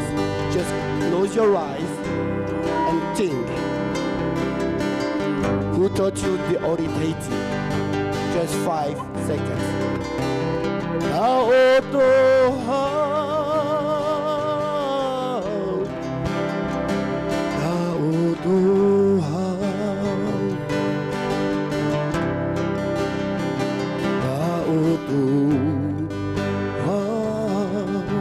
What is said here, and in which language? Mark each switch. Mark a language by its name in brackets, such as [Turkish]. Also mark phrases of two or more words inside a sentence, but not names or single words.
[English] Just close your eyes and think. Who taught you the ori Tahiti? Just 5 seconds. [Tahitian] Na oto hau Na oto hau Na oto hau